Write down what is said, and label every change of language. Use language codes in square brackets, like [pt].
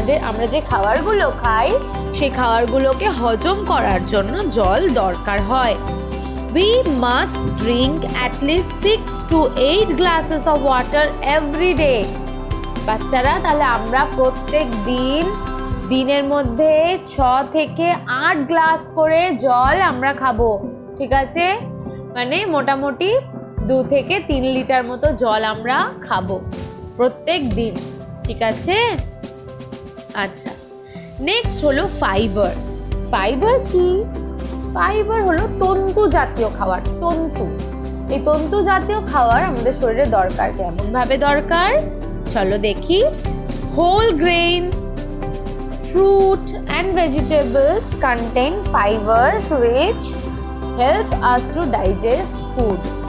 [bn] আমরা যে খাবারগুলো খাই সেই খাবারগুলোকে হজম করার জন্য জল দরকার হয়। [en] We must drink at least 6 to 8 glasses of water every day. [bn] বাচ্চারা, তাহলে আমরা প্রত্যেক দিনের মধ্যে 6 থেকে 8 গ্লাস করে জল আমরা খাবো, ঠিক আছে? মানে মোটামুটি 2 থেকে 3 লিটার মতো জল আমরা খাবো প্রত্যেক দিন, ঠিক আছে? আচ্ছা, নেক্সট হলো ফাইবার। ফাইবার কি? ফাইবার হলো তন্তু জাতীয় খাবার। এই তন্তু জাতীয় খাবার আমাদের শরীরে দরকার। কেমন ভাবে দরকার চলো দেখি। [en] Whole grains, fruit and vegetables contain fibers which help us to digest food.